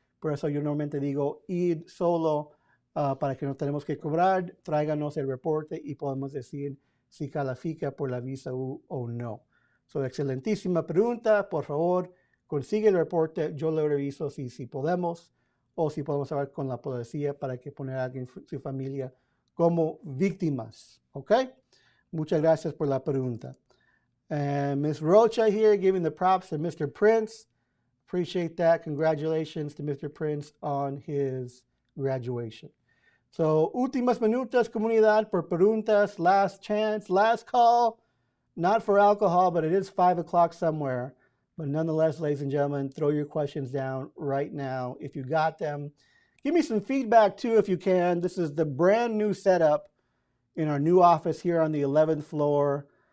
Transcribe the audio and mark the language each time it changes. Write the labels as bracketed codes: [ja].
[es] Por eso yo normalmente digo, ir solo para que no tenemos que cobrar, tráiganos el reporte y podemos decir si califica por la visa U o no. So, excelentísima pregunta. Por favor, consigue el reporte. Yo le reviso si podemos o si podemos hablar con la policía para que poner a alguien en su familia como víctimas. ¿Ok? Muchas gracias por la pregunta. [en] Ms. Rocha here giving the props to Mr. Prince. Appreciate that. Congratulations to Mr. Prince on his graduation. [es] So, últimas minutos, comunidad, por preguntas. [en] Last chance, last call. Not for alcohol, but it is 5 o'clock somewhere. But nonetheless, ladies and gentlemen, throw your questions down right now if you got them. Give me some feedback too if you can. This is the brand new setup in our new office here on the 11th floor.